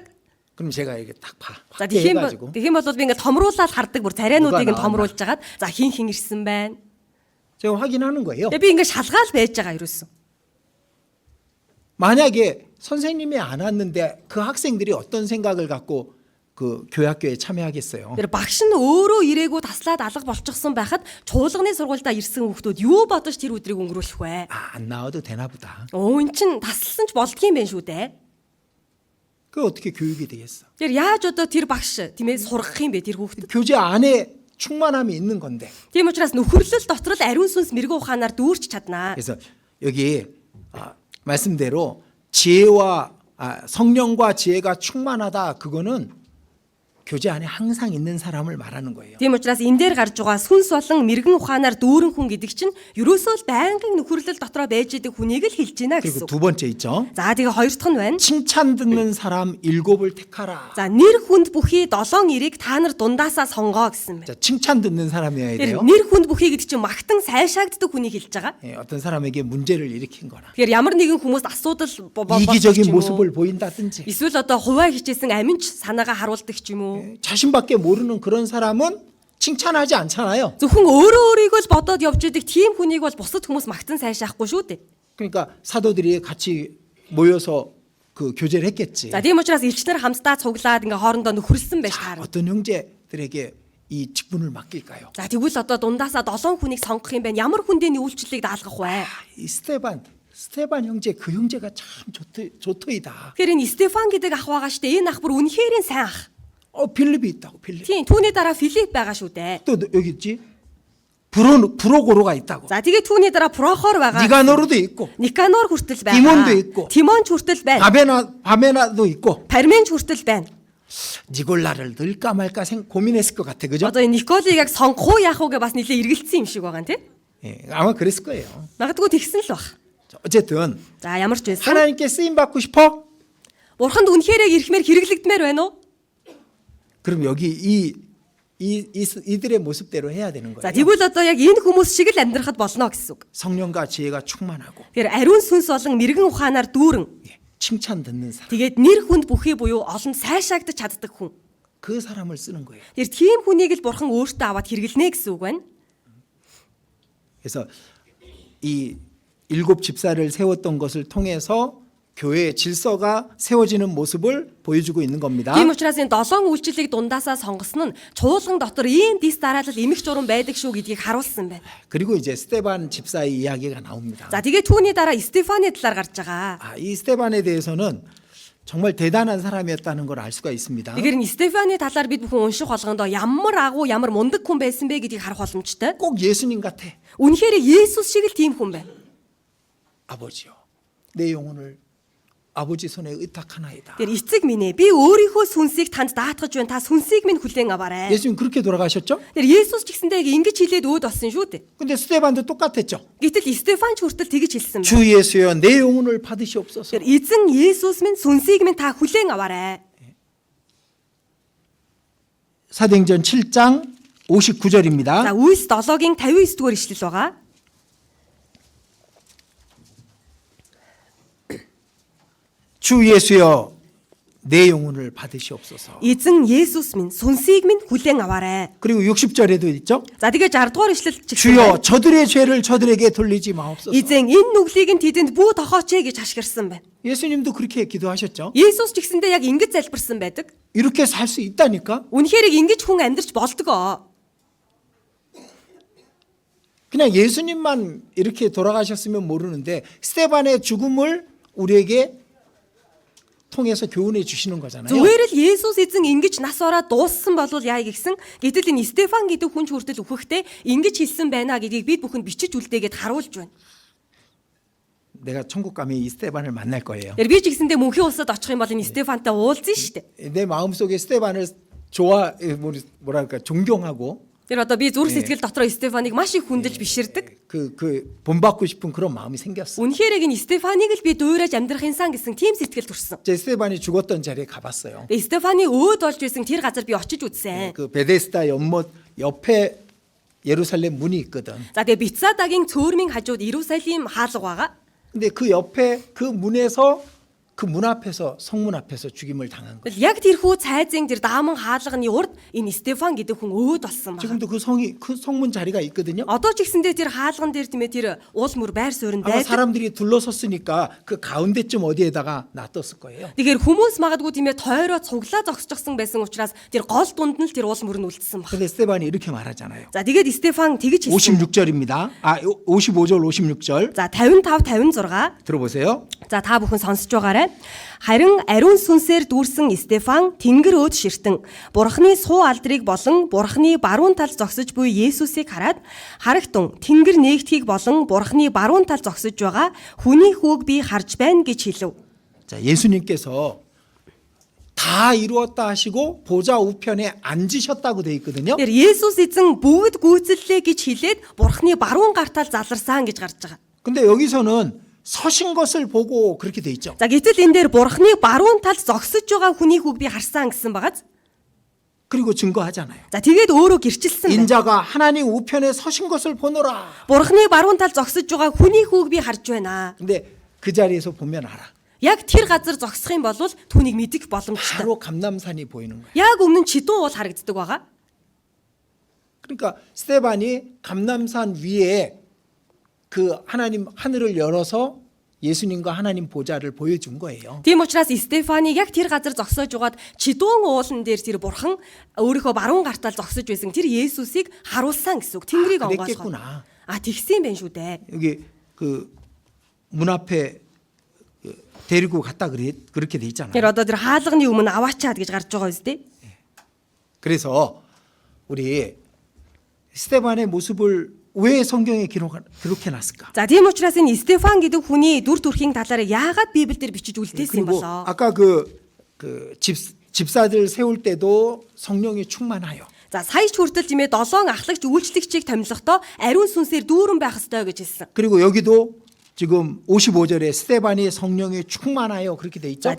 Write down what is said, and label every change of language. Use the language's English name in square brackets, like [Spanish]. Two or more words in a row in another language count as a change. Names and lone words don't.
[Korean] 그럼 제가 이게 딱 봐. [Mongolian] За тэгэх юм бол би ингээд томруулаад хардаг бүр царайнуудыг нь томруулж агаад за хин ирсэн байна. [Korean] 제가 확인하는 거예요. [Mongolian] Тэгээ би ингээд шалгаал байж байгаа ерөөсөн. [Korean] 만약에 선생님이 안 왔는데 그 학생들이 어떤 생각을 갖고 그 교회학교에 참여하겠어요? [Mongolian] Тэр багш нь өөрөө ирээгүй таслаад алга болчихсон байхад чуулганы сургуультай ирсэн хүмүүс юу бодож тэр өдрийг өнгөрүүлэх вэ? [Korean] 안 나와도 되나 보다. [Mongolian] Эн чин таслсан ч болдгийм байх шүү дээ. [Korean] 그 어떻게 교육이 되겠어? [Mongolian] Тэр яаж одоо тэр багш тийм ээ сургах юм бэ тэр хүүхдэд? [Korean] 교제 안에 충만함이 있는 건데. [Mongolian] Тийм учраас нөхөрлөл дотор л ариун сүнс мэрэгэн ухаанаар дүүрч чаднаа. [Korean] 그래서 여기 말씀대로 지혜와 성령과 지혜가 충만하다 그거는 교제 안에 항상 있는 사람을 말하는 거예요. [Mongolian] Тийм учраас энэ дээр гарч байгаа сүнс болон мэрэгэн ухаанаар дүүрэн хүн гэдэг чинь ерөөсөө л байнгын нөхөрлөл дотроо байж идэг хүнийг л хэлж байна [Korean] 그리고 [Mongolian] гэсэн. [Korean] 두 번째 있죠. [Mongolian] За тэгээ хоёр дахь нь байна. [Korean] 칭찬 듣는 사람 7을 택하라. [Mongolian] За нэр хүнд бүхий 7 ирийг та нар дундаасаа сонгоо гэсэн байна. [Korean] 자, 칭찬 듣는 사람이어야 돼요. [Mongolian] Нэр хүнд бүхий гэдэг чинь магтан сайшаагддаг хүнийг хэлж байгаа. [Korean] 예, 어떤 사람에게 문제를 일으킨 거나 [Mongolian] Тэгэхээр ямар нэгэн хүмүүст асуудал [Korean] 이기적인 모습을 보인다든지 [Mongolian] эсвэл одоо хуваа хичээсэн аминч санаагаа харуулдаг ч юм уу. [Korean] 자신밖에 모르는 그런 사람은 칭찬하지 않잖아요. [Mongolian] Зөвхөн өөрөө өөрийгөө л бодоод явж идэг тийм хүнийг бол бусад хүмүүс магтан сайшаахгүй шүү дээ. [Korean] 그러니까 사도들이 같이 모여서 그 교제를 했겠지. [Mongolian] За тийм учраас элчнэр хамтдаа цуглаад ингээ хоорондоо нөхөрлсөн байж таарна. [Korean] 어떤 형제들에게 이 직분을 맡길까요? [Mongolian] За тэгвэл одоо дундаасаа 7 хүнийг сонгох юм байна. Ямар хүндээ үйлчлэлийг даалгах вэ? [Korean] 이 스테반 형제 그 형제가 참 좋더이다. [Mongolian] Тэгэхээр энэ Стефан гэдэг ах байгаа штэ. Энэ ах бүр үнэхээр сайн ах. [Korean] 빌립이 있다고 빌립. [Mongolian] Тийм түүний дараа Филипп байгаа шүү дээ. [Korean] 또 여기 있지? 브로고로가 있다고. [Mongolian] За тэгээ түүний дараа Прохор байгаа. [Korean] 니가노르도 있고. [Mongolian] Никанор хүртэл байгаа. [Korean] 디몬도 있고. [Mongolian] Тимон ч хүртэл байна. [Korean] 바베나도 있고. [Mongolian] Пармен ч хүртэл байна. [Korean] 니골라를 넣을까 말까 고민했을 것 같아. 그죠? [Mongolian] Одоо энэ Николыг яг сонгох уу яах уу гэ бас нэлээ эргэлцсэн юм шиг байгаа нэ. [Korean] 예, 아마 그랬을 거예요. [Mongolian] Магадгүй тэгсэн л баг. [Korean] 어쨌든 [Mongolian] За ямар ч байсан. [Korean] 하나님께 쓰임 받고 싶어? [Mongolian] Бурханд үнэхээр яг ирэхмээр хэрэглэгдмээр байна уу? [Korean] 그럼 여기 이들의 모습대로 해야 되는 [Mongolian] За [Korean] 거예요. [Mongolian] тэгвэл одоо яг энэ хүмүүс шиг л амьдрахад болно гэсэн үг. [Korean] 성령과 지혜가 충만하고 [Mongolian] Тэгэхээр ариун сүнс болон мэрэгэн ухаанаар дүүрэн [Korean] 예, 칭찬 듣는 사람. [Mongolian] тэгээд нэр хүнд бүхий буюу олон сайшаагдаж чаддаг хүн. [Korean] 그 사람을 쓰는 거예요. [Mongolian] Тэгэхээр тийм хүнийг л бурхан өөртөө аваад хэрэглэнэ гэсэн үг байна. [Korean] 그래서 이 7 집사를 세웠던 것을 통해서 교회의 질서가 세워지는 모습을 보여주고 있는 겁니다. [Mongolian] Тийм учраас энэ 7 үйлчлэлийг дундаасаа сонгосон нь чуулган дотор ийм дис дараалал эмх журам байдаг шүү гэдгийг харуулсан байна. [Korean] 그리고 이제 스테반 집사의 이야기가 나옵니다. [Mongolian] За тэгээд түүний дараа Стефаны талаар гарч байгаа. [Korean] 이 스테반에 대해서는 정말 대단한 사람이었다는 걸 알 수가 있습니다. [Mongolian] Тэгэхээр Стефаны талаар бид бүхэн унших болгондоо ямар агуу ямар мундаг хүн байсан бэ гэдгийг харах боломжтой. [Korean] 꼭 예수님 같아. [Mongolian] Үнэхээр Есүс шиг л тийм хүн байна. [Korean] 아버지요. 내 영혼을 아버지 손에 의탁하나이다. [Mongolian] Тэр эцэг минь ээ, би өөрийнхөө сүнсийг танд даатгаж байна. Та сүнсийг минь хүлээн аваарай. [Korean] 예수님 그렇게 돌아가셨죠? [Mongolian] Тэр Есүс ч гэсэндээ ингэж хэлээд өөд болсон шүү дээ. [Korean] 근데 스데반도 똑같았죠. [Mongolian] Гэтэл Стефан ч хүртэл тэгж хэлсэн [Korean] 주 [Mongolian] байна. [Korean] 예수여 내 영혼을 받으시옵소서. [Mongolian] Тэр эзэн Есүс минь сүнсийг минь та хүлээн аваарай. [Korean] 사도행전 7장 59절입니다. [Mongolian] За Үлс 7-гийн 59 дугаар ишлэл байгаа. [Korean] 주 예수여 내 영혼을 받으시옵소서. [Mongolian] Эзэн Есүс минь сүнсийг минь хүлээн аваарай. [Korean] 그리고 60절에도 있죠. [Mongolian] За тэгээ 60 дугаар ишлэл ч гэсэн [Korean] 주여 저들의 죄를 저들에게 돌리지 마옵소서. [Mongolian] эзэн энэ нүглийг нь тэдэнд бүү тохооч гэж ашгирсан байна. [Korean] 예수님도 그렇게 기도하셨죠. [Mongolian] Есүс ч гэсэндээ яг ингэж залбирсан байдаг. [Korean] 이렇게 살 수 있다니까. [Mongolian] Үнэхээр ингэж хүн амьдрч болдгоо. [Korean] 그냥 예수님만 이렇게 돌아가셨으면 모르는데 스데반의 죽음을 우리에게 통해서 교훈해 주시는 거잖아요. [Mongolian] Зүгээр л Есүс эзэн ингэж нас ороод дууссан болвол яа гэсэн. Гэтэл энэ Стефан гэдэг хүн ч хүртэл үхэхдээ ингэж хэлсэн байна гэдгийг бид бүхэнд бичиж үлдээгээд харуулж байна. [Korean] 내가 천국 가면 이 스데반을 만날 거예요. [Mongolian] Тэр би ч гэсэндээ мөнхийн улсад очих юм бол энэ Стефантай уулзна шүү дээ. [Korean] 내 마음속에 스데반을 뭐랄까 존경하고 [Mongolian] Тэр одоо би зүрх сэтгэл дотроо Стефаныг маш их хүндэж биширдэг. [Korean] 그 본받고 싶은 그런 마음이 생겼어. [Mongolian] Үнэхээр энэ Стефаныг л би дуурайж амьдрах инсан гэсэн тийм сэтгэл төрсөн. [Korean] 제 스데반이 죽었던 자리에 가봤어요. [Mongolian] Стефаны өөд болж байсан тэр газар би очиж үзсэн. [Korean] 그 베데스다 연못 옆에 예루살렘 문이 있거든. [Mongolian] За тэгээ Бицадагийн цөөрмийн хажууд Иерусалим хаалга байгаа. [Korean] 근데 그 옆에 그 문에서 그 문 앞에서 성문 앞에서 죽임을 당한 거예요. [Mongolian] Яг тэрхүү цайзын тэр дааман хаалганы урд энэ Стефан гэдэг хүн өөд болсон байна. [Korean] 지금도 그 성문 자리가 있거든요. [Mongolian] Одоо ч гэсэндээ тэр хаалган дээр тийм ээ тэр уул мөр байр суурин [Korean] 아마 [Mongolian] байдаг. [Korean] 사람들이 둘러섰으니까 그 가운데쯤 어디에다가 놔뒀을 거예요. [Mongolian] Тэгэхээр хүмүүс магадгүй тийм ээ тойроо цуглаа зогсчихсан байсан учраас тэр гол дунд нь л тэр уул мөр нь үлдсэн баг. [Korean] 근데 스데반이 이렇게 말하잖아요. [Mongolian] За тэгээд Стефан тэгж хэлсэн. [Korean] 56절입니다. 55절 56절 [Mongolian] За 55 56 [Korean] 들어보세요. [Mongolian] За та бүхэн сонсож байгаарай. Харин ариун сүнсээр дүүрсэн Стефан тэнгэр өөд ширтэн Бурхны суу алдрыг болон Бурхны баруун талд зогсож буй Есүсийг хараад харагтун тэнгэр нээгтгийг болон Бурхны баруун талд зогсож байгаа хүний хүүг би харж байна гэж хэлв. [Korean] 자, 예수님께서 다 이루었다 하시고 보좌 우편에 앉으셨다고 돼 있거든요. [Mongolian] Тэр Есүс эзэн бүгд гүйцэллээ гэж хэлээд Бурхны баруун гартал заларсан гэж гарч байгаа. [Korean] 근데 여기서는 서신 것을 보고 그렇게 돼 있죠. [Mongolian] За гэтэл энэ дээр Бурхны баруун талд зогсож байгаа хүний хүүг би харсан гэсэн багаз. [Korean] 그리고 증거하잖아요. [Mongolian] За тэгээд өөрөө гэрчилсэн байна. [Korean] 인자가 하나님 우편에 서신 것을 보노라. [Mongolian] Бурхны баруун талд зогсож байгаа хүний хүүг би харж байна. [Korean] 근데 그 자리에서 보면 알아. [Mongolian] Яг тэр газар зогсох юм бол түүнийг мэдэх боломжтой. [Korean] 바로 감람산이 보이는 거예요. [Mongolian] Яг өмнө нь Чидүүн уул харагддаг байгаа. [Korean] 그러니까 스데반이 감람산 위에 그 하나님 하늘을 열어서 예수님과 하나님 보좌를 보여준 거예요. [Mongolian] Тийм учраас Стефаныг яг тэр газар зогсоож угаад Чидүүн уулан дээр тэр бурхан өөрийнхөө баруун гартал зогсож байсан тэр Есүсийг харуулсан гэсэн үг. Тэнгэрийг онгоосгоо. [Korean] 그랬겠구나. [Mongolian] Тэгсэн юм байна шүү дээ. [Korean] 여기 그 문 앞에 데리고 갔다 그렇게 돼 있잖아요. [Mongolian] Тэр одоо тэр хаалганы өмнө аваачаад гэж гарч байгаа үстэй. [Korean] 그래서 우리 스데반의 모습을 왜 성경에 기록해 놨을까? [Mongolian] За тийм учраас энэ Стефан гэдэг хүний дүр төрхийн талаар яагаад Библиэлд бичиж үлдээсэн юм [Korean] 그리고 [Mongolian] болоо? [Korean] 아까 집사들 세울 때도 성령이 충만하여. [Mongolian] За сая ч хүртэл тийм ээ 7 ахлагч үйлчлэгчийг томилохдоо ариун сүнсээр дүүрэн байх ёстой гэж хэлсэн. [Korean] 그리고 여기도 지금 55절에 스데반이 성령에 충만하여 그렇게 돼 있죠.